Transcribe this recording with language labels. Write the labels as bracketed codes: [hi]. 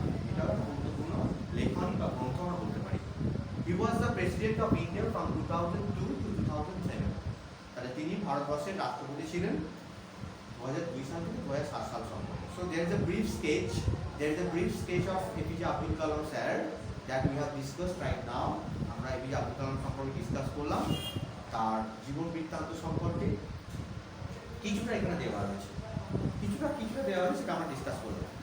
[bn] এটা গুরুত্বপূর্ণ লেখনী বা গ্রন্থ আমরা বলতে পারি। [en] He was the president of India from 2002 to 2007. [bn] তাহলে তিনি ভারতবর্ষের রাষ্ট্রপতি ছিলেন 2002 সাল থেকে 2007 সাল পর্যন্ত। [en] So there is a brief sketch of APJ Abdul Kalam sir that we have discussed right now. [bn] আমরা এপিজে আব্দুল কালাম সম্পর্কে ডিসকাস করলাম, তার জীবন বৃত্তান্ত সম্পর্কে কিছুটা এখানে দেওয়া হয়েছে, কিছুটা দেওয়া হয়েছে, সেটা আমরা ডিসকাস করব।